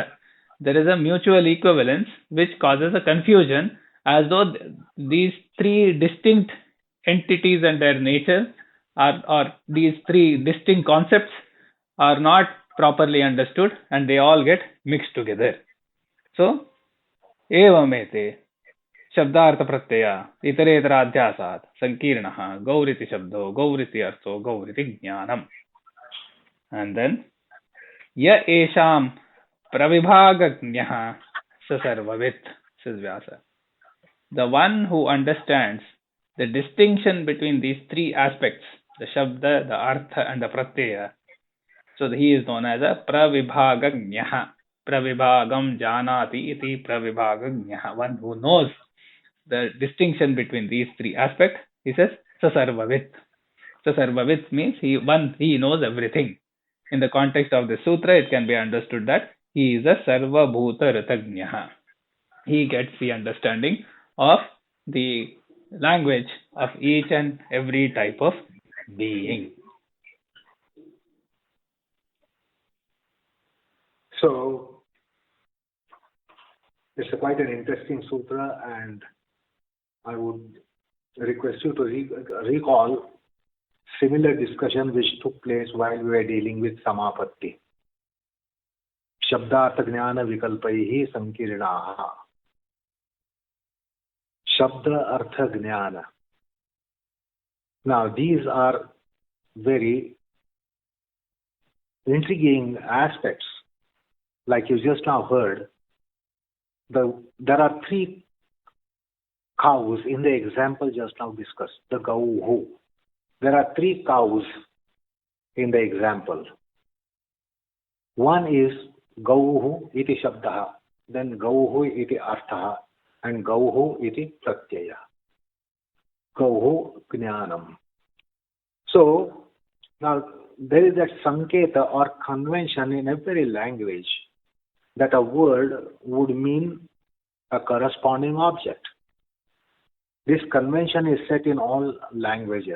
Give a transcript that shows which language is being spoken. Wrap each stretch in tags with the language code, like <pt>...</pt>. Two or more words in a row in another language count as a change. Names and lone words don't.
<en>There is a mutual equivalence which causes a confusion, as though these three distinct entities and their nature or these three distinct concepts are not properly understood and they all get mixed together. So,</en> <sa>एवमेते शब्दार्थप्रत्यया इतरेतराध्यासात् सङ्कीर्णः गौरिति शब्दो गौरिति अर्थो गौरिति ज्ञानम्.</sa> <en>And then</en> <sa>य एषां प्रविभागज्ञः स सर्ववित्,</sa> <en>says Vyasa. The one who understands the distinction between these three aspects, the Shabda, the Artha, and the Pratyaya, so he is known as a Pravibhagagnyah.</en> <sa>प्रविभागं जानाति इति प्रविभागज्ञः.</sa> <en>One who knows the distinction between these three aspects, he says Sasarvavit. Sasarvavit means he knows everything. In the context of the sutra, it can be understood that he is a</en> <sa>सर्व भूत रुतज्ञः.</sa> <en>He gets the understanding of the language of each and every type of being. So, it's quite an interesting sutra, and I would request you to recall similar discussion which took place while we were dealing with Samapatti.</en> <sa>शब्दार्थ विकल्पैः सङ्कीर्णः. शब्द अर्थ ज्ञान.</sa> <en>Now, these are very intriguing aspects. Like you just now heard, there are three cows in the example just now discussed, the Gauhu. There are three cows in the example. One is</en> <sa>गौः इति शब्दः, then गौः इति अर्थः, and गौः इति प्रत्यय. गौः ज्ञानम्.</sa> <en>So, now there is that sanketa or convention in every language that a word would mean a corresponding object. This convention is set in all languages.</en>